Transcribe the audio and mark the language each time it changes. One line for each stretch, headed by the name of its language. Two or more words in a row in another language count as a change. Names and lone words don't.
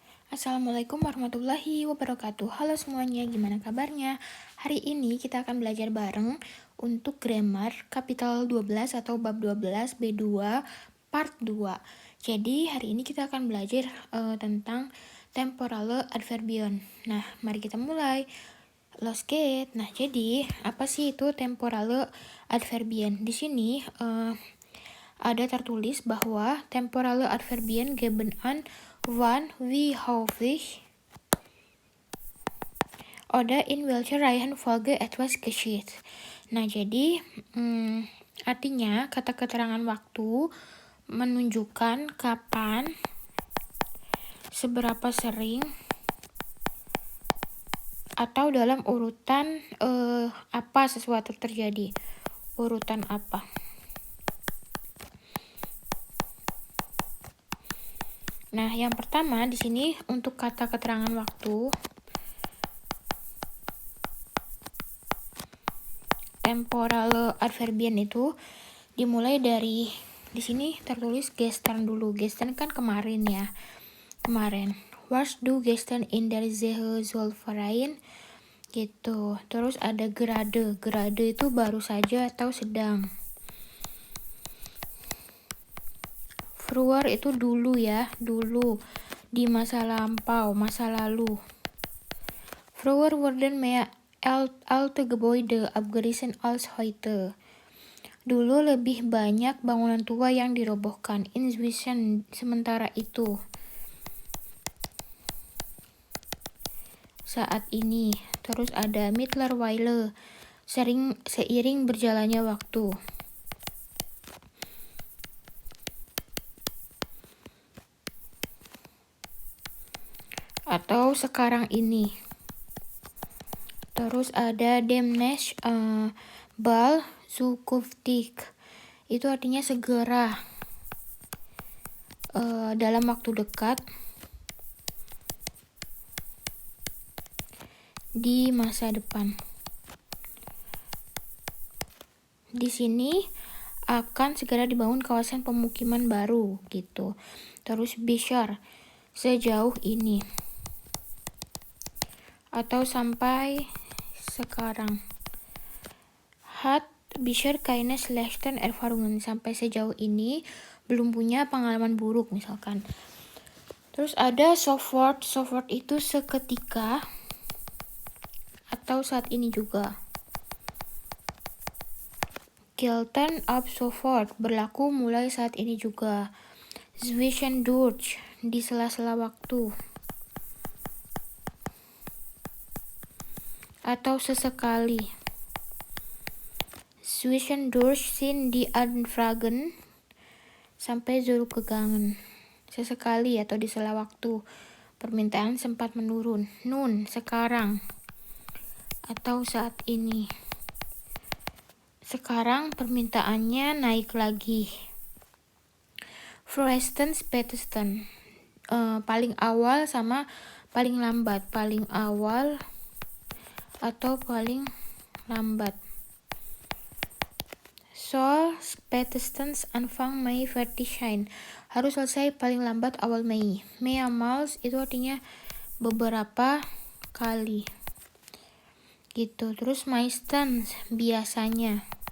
Arabic: السلام عليكم ورحمة الله وبركاته.
Indonesian: Halo semuanya, gimana kabarnya? Hari ini kita akan belajar bareng untuk grammar kapital 12 atau bab 12 B2 part 2. Jadi hari ini kita akan belajar tentang
German: temporale adverbion.
Indonesian: Nah, mari kita mulai.
English: Let's get.
Indonesian: Nah, jadi apa sih itu
German: temporale adverbion?
Indonesian: Di sini ada tertulis bahwa
German: temporale adverbien geben an wann, wie häufig oder in welcher Reihenfolge etwas geschieht.
Indonesian: Nah, jadi artinya kata keterangan waktu menunjukkan kapan, seberapa sering, atau dalam urutan apa sesuatu terjadi. Urutan apa. Nah, yang pertama di sini untuk kata keterangan waktu,
German: temporale adverbian
Indonesian: itu dimulai dari di sini tertulis gestern dulu. Gestern kan kemarin ya. Kemarin.
German: Was du gestern in der Zollverein?
Indonesian: Gitu. Terus ada gerade. Gerade itu baru saja atau sedang. Früher itu dulu ya, dulu. Di masa lampau, masa lalu.
German: Früher wurden mehr alte Gebäude abgerissen als heute.
Indonesian: Dulu lebih banyak bangunan tua yang dirobohkan. Inzwischen, sementara itu. Saat ini. Terus ada mittlerweile, seiring berjalannya waktu. Atau sekarang ini. Terus ada
German: demnächst, bald, zukünftig.
Indonesian: Itu artinya segera, dalam waktu dekat, di masa depan. Di sini akan segera dibangun kawasan pemukiman baru gitu. Terus bisher, sejauh ini. Atau sampai sekarang.
German: Hat bisher keine schlechten Erfahrungen,
Indonesian: sampai sejauh ini belum punya pengalaman buruk misalkan. Terus ada sofort. Sofort itu seketika atau saat ini juga.
German: Gelten ab sofort,
Indonesian: berlaku mulai saat ini juga. Zwischendurch, di sela-sela waktu. Atau sesekali.
German: Zwischendurch sind die Anfragen sampai zurückgegangen.
Indonesian: Sesekali atau di sela waktu. Permintaan sempat menurun. Nun, sekarang. Atau saat ini. Sekarang permintaannya naik lagi.
German: Frühestens, spätestens.
Indonesian: Paling awal sama paling lambat. Paling awal atau paling lambat.
German: Soll spätestens Anfang Mei fertig sein.
Indonesian: Harus selesai paling lambat awal Mei. Mehrmals itu artinya beberapa kali. Gitu. Terus meistens, biasanya.